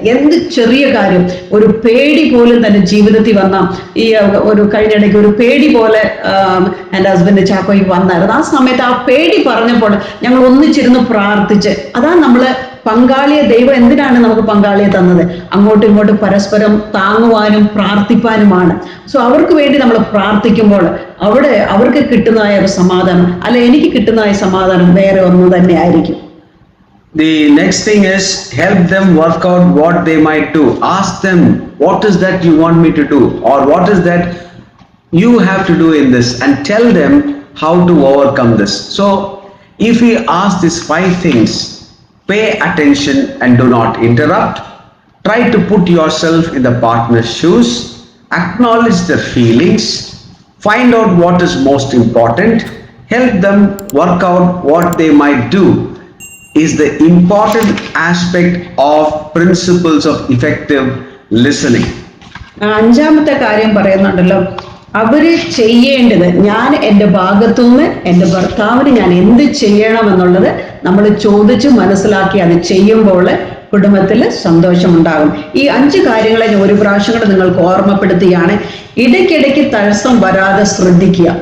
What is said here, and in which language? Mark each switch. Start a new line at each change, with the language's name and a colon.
Malayalam: എന്ത് ചെറിയ കാര്യം, ഒരു പേടി പോലും തന്നെ ജീവിതത്തിൽ വന്ന ഈ ഒരു കഴിഞ്ഞിടയ്ക്ക് ഒരു പേടി പോലെ എൻ്റെ ഹസ്ബൻഡ് ചാക്കോയ്ക്ക് വന്നായിരുന്നു. ആ സമയത്ത് ആ പേടി പറഞ്ഞപ്പോൾ ഞങ്ങൾ ഒന്നിച്ചിരുന്ന് പ്രാർത്ഥിച്ച്, അതാണ് നമ്മള് പങ്കാളിയെ ദൈവം എന്തിനാണ് നമുക്ക് പങ്കാളിയെ തന്നത്, അങ്ങോട്ടും ഇങ്ങോട്ടും പരസ്പരം താങ്ങുവാനും പ്രാർത്ഥിപ്പാനുമാണ്. സോ അവർക്ക് വേണ്ടി നമ്മൾ പ്രാർത്ഥിക്കുമ്പോൾ അവിടെ അവർക്ക് കിട്ടുന്നതായ ഒരു സമാധാനം, അല്ലെ എനിക്ക് കിട്ടുന്നതായ സമാധാനം വേറെ ഒന്നും തന്നെ ആയിരിക്കും.
English: The next thing is help them work out what they might do. Ask them, what is that you want me to do, or what is that you have to do in this, and tell them how to overcome this. So if we ask these 5 things, pay attention and do not interrupt. Try to put yourself in the partner's shoes. acknowledge their feelings, find out what is most important, help them work out what they might do is the important aspect of principles of effective listening.
Malayalam: അഞ്ചാമത്തെ കാര്യം പറയുന്നുണ്ടല്ലോ, അവര് ചെയ്യേണ്ടത്, ഞാൻ എൻ്റെ ഭാഗത്തുനിന്ന് എൻ്റെ ഭർത്താവിന് ഞാൻ എന്ത് ചെയ്യണം എന്നുള്ളത് നമ്മൾ ചോദിച്ച് മനസ്സിലാക്കി അത് ചെയ്യുമ്പോൾ കുടുംബത്തിൽ സന്തോഷമുണ്ടാകും. ഈ 5 കാര്യങ്ങളെ ഞാൻ ഒരു പ്രാവശ്യം കൂടെ നിങ്ങൾക്ക് ഓർമ്മപ്പെടുത്തുകയാണ്. ഇടയ്ക്കിടയ്ക്ക് തടസ്സം വരാതെ ശ്രദ്ധിക്കുക.